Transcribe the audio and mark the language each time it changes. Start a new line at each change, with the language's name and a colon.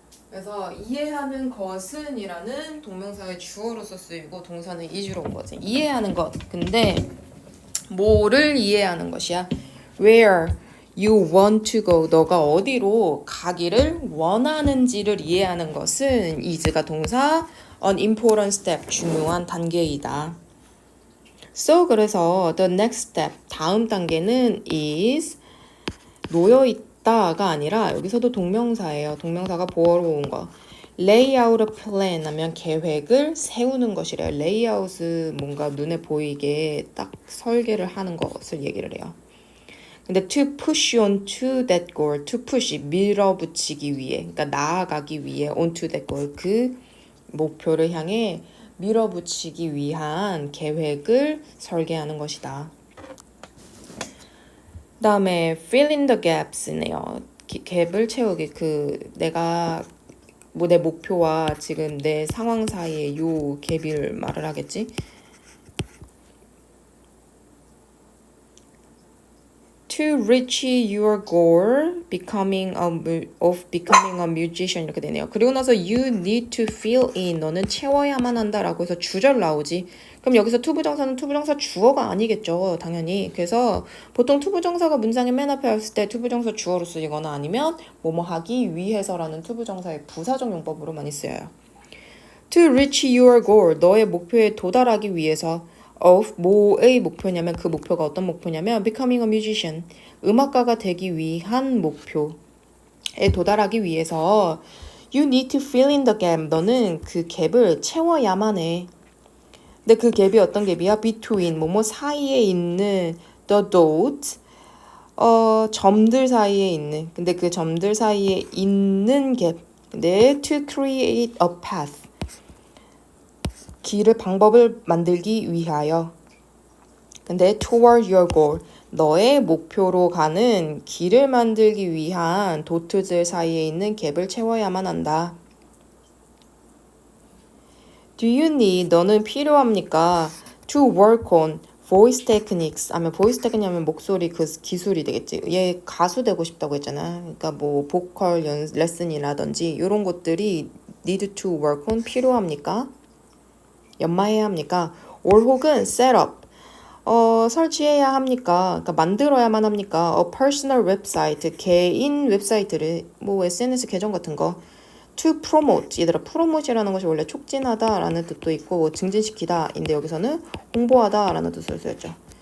Korean: 그래서 이해하는 것은 이라는 동명사의 주어로서 쓰이고 동사는 이주로 온 거지. 이해하는 것. 근데 뭐를 이해하는 것이야?
English: Where you want to go.
Korean: 너가 어디로 가기를 원하는지를 이해하는 것은 is가 동사
English: an important step.
Korean: 중요한 단계이다.
English: So
Korean: 그래서
English: the next step.
Korean: 다음 단계는 is 놓여있다가 아니라 여기서도 동명사예요. 동명사가 보어로 온 거.
English: lay out a plan
Korean: 하면 계획을 세우는 것이래요. lay out은 뭔가 눈에 보이게 딱 설계를 하는 것을 얘기를 해요. 근데
English: to push on to that goal,
Korean: to push 밀어붙이기 위해, 그러니까 나아가기 위해 on to that goal 그 목표를 향해 밀어붙이기 위한 계획을 설계하는 것이다. 그 다음에 fill in the gaps네요. 갭을 채우기. 내가 뭐 내 목표와 지금 내 상황 사이에 요 갭을 말을 하겠지.
English: To reach your goal, becoming a musician 이렇게 되네요.
Korean: 그리고 나서
English: you need to fill in.
Korean: 너는 채워야만 한다라고 해서 주절 나오지. 그럼 여기서 투부정사는 투부정사 주어가 아니겠죠. 당연히. 그래서 보통 투부정사가 문장의 맨 앞에 왔을 때 투부정사 주어로 쓰이거나 아니면 뭐뭐 하기 위해서라는 투부정사의 부사적 용법으로 많이 쓰여요.
English: To reach your goal.
Korean: 너의 목표에 도달하기 위해서 of 뭐의 목표냐면 그 목표가 어떤 목표냐면
English: becoming a musician.
Korean: 음악가가 되기 위한 목표에 도달하기 위해서
English: you need to fill in the gap.
Korean: 너는 그 갭을 채워야만 해. 근데 그 갭이 어떤 갭이야? between 뭐뭐 사이에 있는
English: the dots
Korean: 점들 사이에 있는 근데 그 점들 사이에 있는 갭. 근데
English: to create a path
Korean: 방법을 만들기 위하여. 근데
English: toward your goal
Korean: 너의 목표로 가는 길을 만들기 위한 도트들 사이에 있는 갭을 채워야만 한다.
English: Do you need
Korean: 너는 필요합니까?
English: To work on voice techniques 하면 voice technique 하면
Korean: 목소리 그 기술이 되겠지. 얘 가수 되고 싶다고 했잖아. 그러니까 뭐 보컬 레슨이라든지 이런 것들이
English: need to work on
Korean: 필요합니까? 연마해야 합니까? or 혹은
English: set up
Korean: 설치해야 합니까? 그러니까 만들어야만 합니까?
English: a personal website
Korean: 개인 웹사이트를 뭐 SNS 계정 같은 거
English: to promote
Korean: 얘들아 promote이라는 것이 원래 촉진하다라는 뜻도 있고 증진시키다인데 여기서는 홍보하다라는 뜻을 쓰였죠.